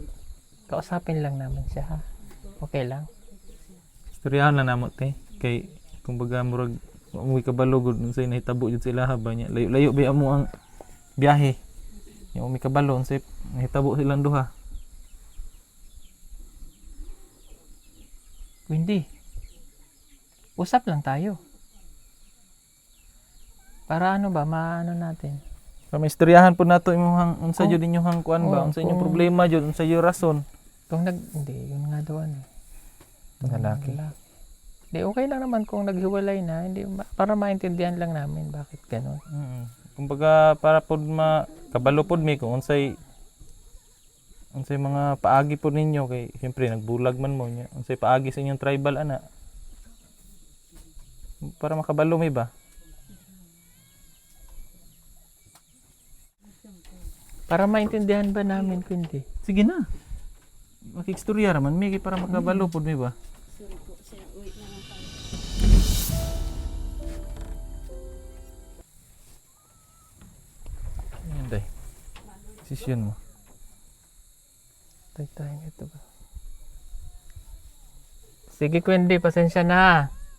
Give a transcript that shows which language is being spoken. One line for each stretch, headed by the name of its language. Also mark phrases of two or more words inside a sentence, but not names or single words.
Filipino: Kausapin lang naman siya ha. Okay lang.
Cebuano: Istoryahan lang namo te kay kumbaga murag
Filipino: umuwi ka
Cebuano: balugod unsay nahitabo jud sa ilaha ba nya. Layo-layo ba mo ang biyahe.
Filipino: Yung umuwi ka
Cebuano: balo unsay nahitabo silang duha. Windy.
Filipino: Usap lang tayo. Para ano ba, maano natin.
Cebuano: Para maistoryahan po nato imong unsa Kung- jud inyong kuan ba, oo, unsa inyong kung- problema jud, unsa yung rason.
Filipino: Hindi, yun nga daw ano. Ang lalaki. Hindi, okay lang naman kung naghiwalay na. Hindi, para maintindihan lang namin bakit ganun.
Cebuano: Kumbaga para pod kabalo pod mi kung unsay mga paagi po ninyo kay siyempre nagbulag man mo nya. Unsay paagi sa inyong tribal ana. Para makabalo mi ba?
Filipino: Para maintindihan ba namin, kundi? Sige na.
Cebuano: Makikstorya raman mi kay para makabalo pod mi ba?
Filipino: Sorry po, sir. Wait na lang tayo. Ayan day. Desisyon mo. Tayo ito ba? Sige, Kundi, pasensya na.